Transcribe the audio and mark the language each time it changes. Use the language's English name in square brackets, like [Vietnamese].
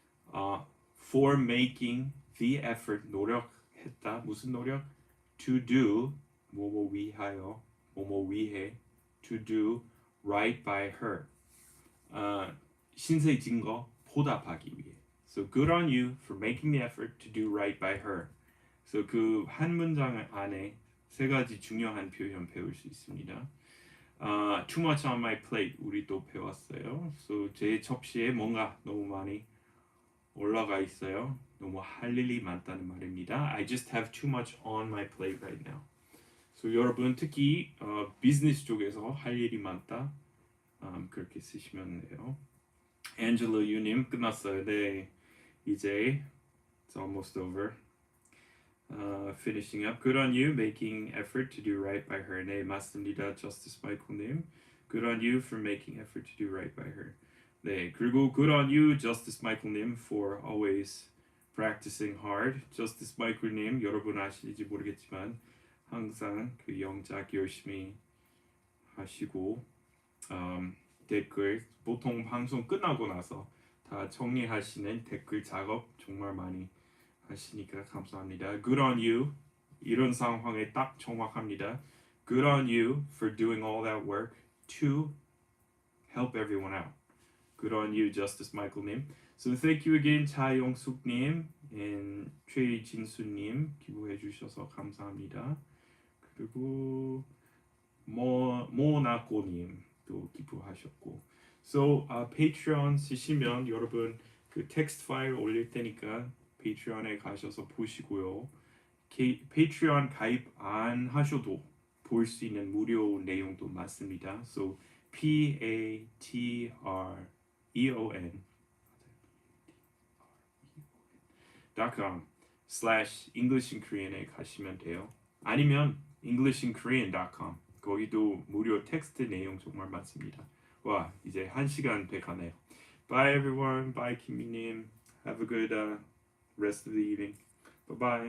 [English] For making the effort. [Korean] 노력했다. 무슨 노력? [English] To do [Korean] 뭐뭐 위하여 뭐뭐 위해. [English] To do right by her. [Korean] 신세진 거 보답하기 위해. [English] So good on you for making the effort to do right by her. [Korean] So 그 한 문장 안에 세 가지 중요한 표현 배울 수 있습니다. [English] Too much on my plate [Korean] 우리 또 배웠어요. So 제 접시에 뭔가 너무 많이 올라가 있어요. 너무 할 일이 많다는 말입니다. [English] I just have too much on my plate right now. [Korean] So 여러분 특히 비즈니스 쪽에서 할 일이 많다. 그렇게 쓰시면 돼요. Angela 유님 끝났어요. 네, 이제 [English] it's almost over. Finishing up. Good on you, making effort to do right by her. [Korean] 네, 맞습니다. Justice Michael님. [English] Good on you for making effort to do right by her. [Korean] 네, 그리고 [English] good on you, Justice Michael님, for always practicing hard. [Korean] Justice Michael님, 여러분 아실지 모르겠지만 항상 그 영작 열심히 하시고 댓글 보통 방송 끝나고 나서 다 정리하시는 댓글 작업 정말 많이 하시니까 감사합니다. [English] Good on you. [Korean] 이런 상황에 딱 정확합니다. [English] Good on you for doing all that work to help everyone out. Good on you, Justice Michael님. So thank you again, 차영숙님 and 최진수님 [Korean] 기부해 주셔서 감사합니다. 그리고 모나코님 또 기부하셨고. So Patreon 쓰시면 여러분 그 텍스트 파일 올릴 테니까 페이트리온에 가셔서 보시고요. 페이트리온 가입 안 하셔도 볼 수 있는 무료 내용도 많습니다. So patreon.com/EnglishinKorean에 가시면 돼요. 아니면 EnglishinKorean.com 거기도 무료 텍스트 내용 정말 많습니다. 와 이제 1시간 돼 가네요. [English] Bye everyone. Bye 김미님. Have a good rest of the evening. Bye bye.